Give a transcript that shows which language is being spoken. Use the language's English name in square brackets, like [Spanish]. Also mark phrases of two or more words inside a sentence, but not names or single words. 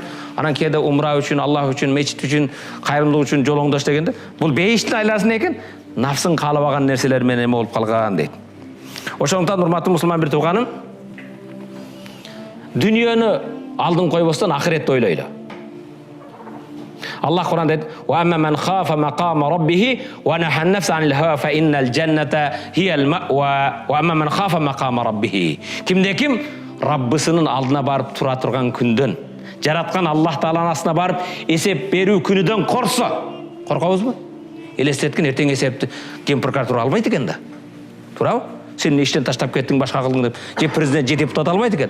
[Kyrgyz] Анан кээде умра үчүн, Аллах үчүн, мечит үчүн, кайрымдылык үчүн жолоңдош дегенде, бул бейиштин айласы не экен? Нафсын каалабаган нерселер менен эме болуп калган дейт. Ошондуктан урматтуу мусулман бир тууганым, дүнүйөнү алдын койбостон ахиретти ойлойлу. Аллах Кур'анда айтады: [Arabic] "وأما من خاف مقام ربه ونهى النفس عن الهوى فإن الجنة هي المأوى وأما من خاف مقام ربه." [Kyrgyz] Кимде ким Раббысынын алдына барып тура турган күндөн, жараткан Аллах Тааланын астына барып эсеп берүү күнүдөн корсо, коркобузбу? Элестеткин эртең эсепти кемпиркар тура албайт экен да. Турабы? Сен иштен таштап кеттиң, башка кылдың деп, же президент, же депутат албайт экен.